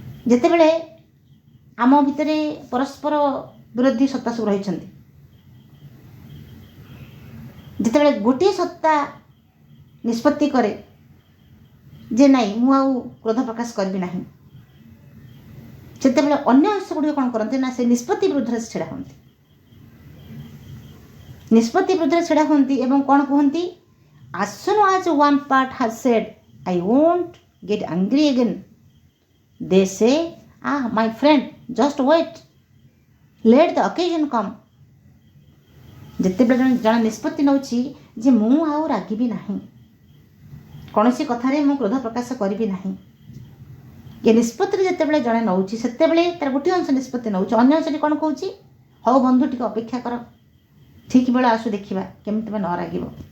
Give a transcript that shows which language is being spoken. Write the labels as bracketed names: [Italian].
[Odia] ଯେତେବେଳେ ଆମ ଭିତରେ ପରସ୍ପର ବିରୋଧୀ ସତ୍ତା ସବୁ ରହିଛନ୍ତି, ଯେତେବେଳେ ଗୋଟିଏ ସତ୍ତା ନିଷ୍ପତ୍ତି କରେ ଯେ ନାଇଁ, ମୁଁ ଆଉ କ୍ରୋଧ ପ୍ରକାଶ କରିବି ନାହିଁ, ସେତେବେଳେ ଅନ୍ୟ ଅଂଶ ଗୁଡ଼ିକ କ'ଣ କରନ୍ତି ନା, ସେ ନିଷ୍ପତ୍ତି ବିରୁଦ୍ଧରେ ଛିଡ଼ା ହୁଅନ୍ତି। ନିଷ୍ପତ୍ତି ବିରୁଦ୍ଧରେ ଛିଡ଼ା ହୁଅନ୍ତି ଏବଂ କ'ଣ କୁହନ୍ତି, [English] as soon as one part has said I won't get angry again, they say, my friend, just wait, let the occasion come. [Odia] ଯେତେବେଳେ ଜଣେ ନିଷ୍ପତ୍ତି ନେଉଛି ଯେ ମୁଁ ଆଉ ରାଗିବି ନାହିଁ, କୌଣସି କଥାରେ ମୁଁ କ୍ରୋଧ ପ୍ରକାଶ କରିବି ନାହିଁ, ଏ ନିଷ୍ପତ୍ତିରେ ଯେତେବେଳେ ଜଣେ ନେଉଛି, ସେତେବେଳେ ତାର ଗୋଟିଏ ଅଂଶ ନିଷ୍ପତ୍ତି ନେଉଛି, ଅନ୍ୟ ଅଂଶଟି କ'ଣ କହୁଛି, ହଉ ବନ୍ଧୁ ଟିକେ ଅପେକ୍ଷା କର, ଠିକ୍ ବେଳ ଆସୁ, ଦେଖିବା କେମିତି ତୁମେ ନ ରାଗିବ।